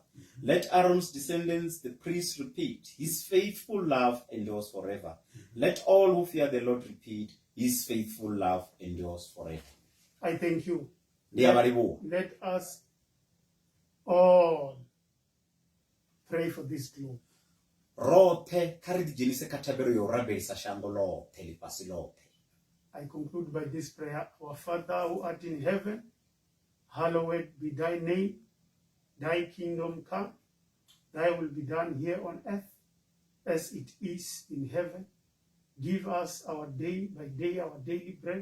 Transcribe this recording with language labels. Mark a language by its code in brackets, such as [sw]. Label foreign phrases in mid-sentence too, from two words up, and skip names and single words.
[en] Let Aaron's descendants, the priests, repeat, "His faithful love endures forever." Let all who fear the Lord repeat, "His faithful love endures forever." I thank you. Let us pray for this globe. [ve] Rothe kha ri ḓidzhenise kha thabelo ya u rabelisa shango ḽoṱhe ḽifhasi ḽoṱhe. [en] I conclude by this prayer. Our Father who art in heaven, hallowed be thy name. Thy kingdom come. Thy will be done here on earth as it is in heaven. Give us our day by day our daily bread.